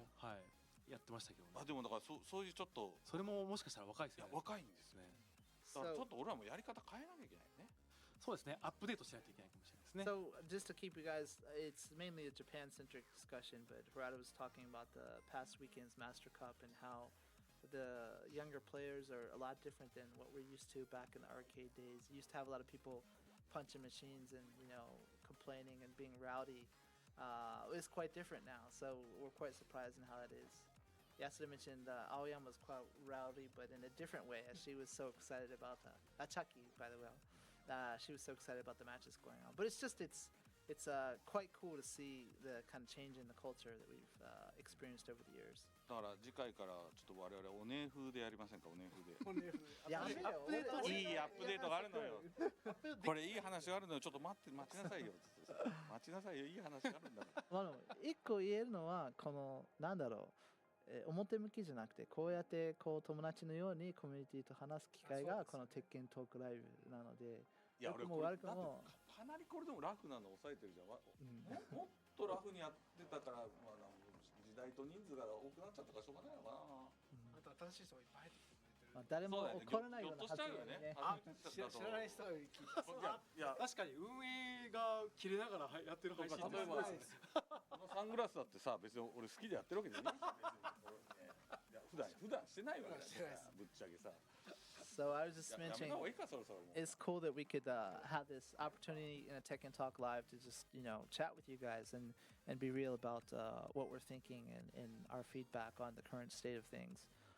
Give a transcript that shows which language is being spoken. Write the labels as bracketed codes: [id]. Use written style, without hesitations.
[ja] はいやってましたけどね。でもだからそういうちょっとそれももしかしたら若いですよね。若いんですね。だからちょっと俺らもやり方変えなきゃいけないね。そうですね。アップデートしないといけないかもしれないですね。 [en] So just to keep you guys, it's mainly a Japan-centric discussion, but Harada was talking about the past weekend's Master Cup and how the younger players are a lot different than what we're used to back in the arcade days. You used to have a lot of people punching machines and complaining and being rowdy. It's quite different now, so we're quite surprised in how that is. Yasuda mentioned Aoyama was quite rowdy, but in a different way, as she was so excited about Chucky, by the way. She was so excited about the matches going on. But it's quite cool to see the kind of change in the culture that we've experienced over the years. [ja] だから次回からちょっと我々おね風でやりませんか。おね風で。やめよ。いいアップデートがあるのよ。これいい話があるのよ。ちょっと待ちなさいよ。待ちなさいよ。いい話があるんだから。一個言えるのはこのなんだろう、表向きじゃなくてこうやって友達のようにコミュニティと話す機会がこの鉄拳トークライブなので。いや俺も悪くもかなりこれでもラフなの抑えてるじゃん。もっとラフにやってたから、時代と人数が多くなっちゃったからしょうがないのかな。あと新しい人がいっぱい入ってきてくれてる。誰も怒らないような発言ね。知らない人が聞いていや確かに運営が切れながらやってる配信って例えばこのサングラスだってさ、別に俺好きでやってるわけじゃないし、普段してないわけだからぶっちゃけさ。 [en] So I was just mentioning, it's cool that we could have this opportunity in a Tekken Talk Live to just chat with you guys and be real about what we're thinking and our feedback on the current state of things.